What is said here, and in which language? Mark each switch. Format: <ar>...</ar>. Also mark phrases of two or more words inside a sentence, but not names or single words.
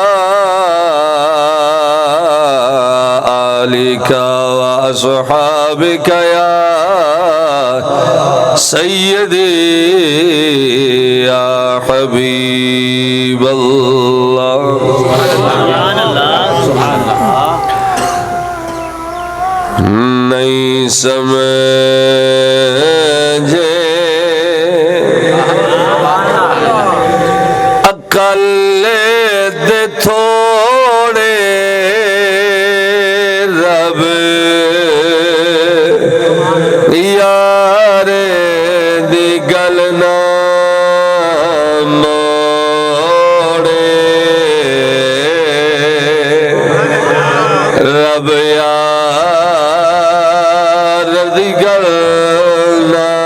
<ar>آلك وأصحابك يا سيدي يا حبيب الله سبحان الله سبحان الله نہیں</ar> <pa>سمجھے عقل دے تھوڑے رب یار دی گل نہ موڑے رب یار دی گل نہ</pa>